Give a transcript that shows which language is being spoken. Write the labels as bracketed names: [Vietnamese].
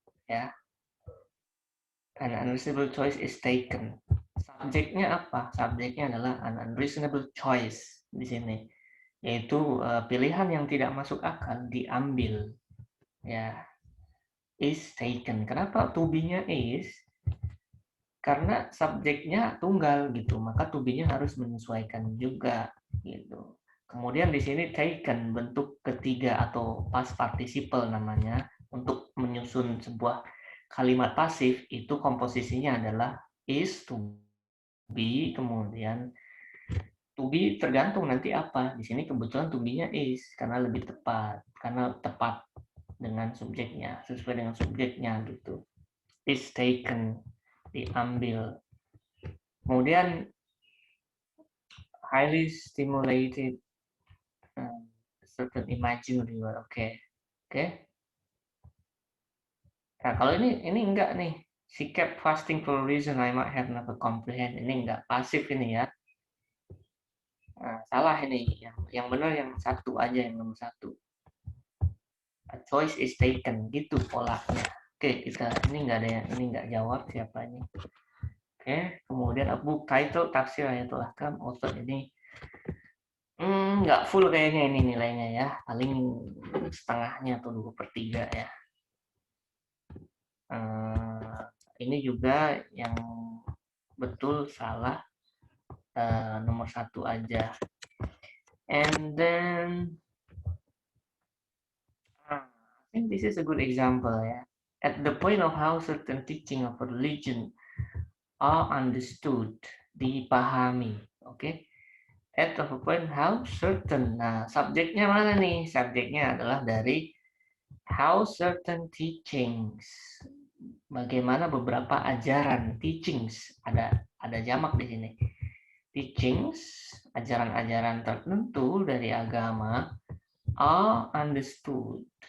[English] Ya, an unreasonable choice is taken. [Indonesian] Subjeknya apa? Subjeknya adalah [English] an unreasonable choice [Indonesian] di sini, yaitu pilihan yang tidak masuk akal diambil. Ya, [English] is taken. [Indonesian] Kenapa to be-nya is? Karena subjeknya tunggal gitu, maka to be-nya harus menyesuaikan juga gitu. Kemudian di sini taken, bentuk ketiga atau past participle namanya, untuk menyusun sebuah kalimat pasif itu komposisinya adalah is, to be, kemudian to be tergantung nanti apa. Di sini kebetulan to be-nya is karena lebih tepat, karena tepat dengan subjeknya, sesuai dengan subjeknya gitu. [English] Is taken, [Indonesian] diambil. Kemudian [English] highly stimulated certain imaginary world. Oke. [Indonesian] Nah, kalau ini enggak nih. [English] She kept fasting for a reason I might have never comprehend. [Indonesian] Ini enggak, pasif ini ya. Nah, salah ini. Yang benar yang satu aja, yang nomor satu. [English] A choice is taken, [Indonesian] gitu polanya. Oke, kita ini enggak ada yang ini enggak jawab siapa ini. Oke, kemudian [English] a book title [Indonesian] Tafsir Ayatul Ahkam, author ini nggak full kayaknya ini nilainya ya, paling setengahnya atau 2/3 ya. Ini juga yang betul salah nomor 1 aja. [English] And then I think this is a good example ya. At the point of how certain teaching of a religion are understood, [Indonesian] dipahami, oke? [English] At the point how certain. [Indonesian] Nah, subjeknya mana nih? Subjeknya adalah dari [English] how certain teachings. [Indonesian] Bagaimana beberapa ajaran, teachings, ada jamak di sini. Teachings, ajaran-ajaran tertentu dari agama [English] are understood.